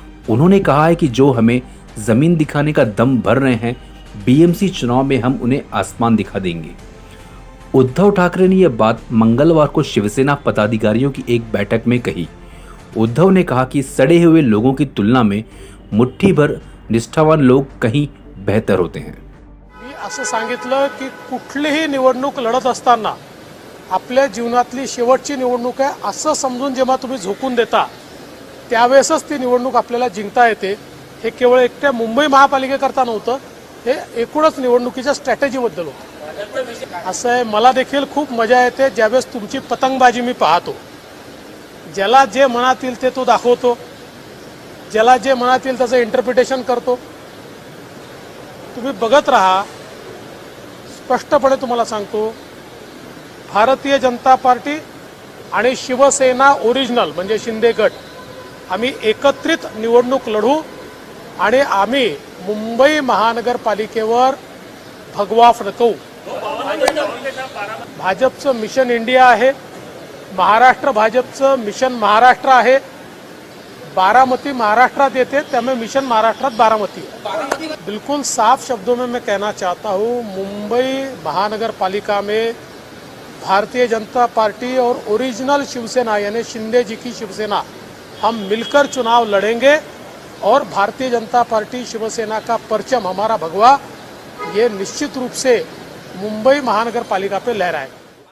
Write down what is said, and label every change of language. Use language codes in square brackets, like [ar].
[hi] उन्होंने कहा है कि जो हमें जमीन दिखाने का दम भर रहे हैं, बीएमसी चुनाव में हम उन्हें आसमान दिखा देंगे। उद्धव ठाकरे ने यह बात मंगलवार को शिवसेना पदाधिकारियों की एक बैठक में कही। उद्धव ने कहा कि सड़े हुए लोगों की तुलना में मुट्ठी भर निष्ठावान लोग कहीं बेहतर होते हैं। [mr] मी असं सांगितलं की कुठलीही निवडणूक लढत असताना आपल्या जीवनातली शेवटची निवडणूक आहे असं समजून जेव्हा तुम्ही झोकून देता त्यावेळेसच ती निवडणूक आपल्याला जिंकता येते। हे केवळ एकट्या मुंबई महापालिकेकरता नव्हतं, हे एकूणच निवडणुकीच्या स्ट्रॅटेजीबद्दल होतं। असं आहे, मला देखील खूप मजा येते ज्यावेळेस तुमची पतंगबाजी मी पाहतो। ज्याला जे मनात येईल ते तो दाखवतो, ज्याला जे मनात येईल त्याचं इंटरप्रिटेशन करतो। तुम्ही बघत राहा, स्पष्टपणे तुम्हाला सांगतो, भारतीय जनता पार्टी आणि शिवसेना ओरिजिनल म्हणजे शिंदे गट आम्ही एकत्रित निवडणूक लढू आणि आम्ही मुंबई महानगरपालिकेवर भगवा फडकवू। भाजपचं मिशन इंडिया आहे, महाराष्ट्र भाजपचं मिशन महाराष्ट्र आहे। बारामती महाराष्ट्रात येते, त्यामुळे मिशन महाराष्ट्रात बारामती। [hi] बिल्कुल साफ शब्दों में मैं कहना चाहता हूँ, मुंबई महानगरपालिका में भारतीय जनता पार्टी और ओरिजिनल शिवसेना यानी शिंदे जी की शिवसेना हम मिलकर चुनाव लड़ेंगे और भारतीय जनता पार्टी शिवसेना का परचम हमारा भगवा ये निश्चित रूप से मुंबई महानगर पालिका पे लहराएगा।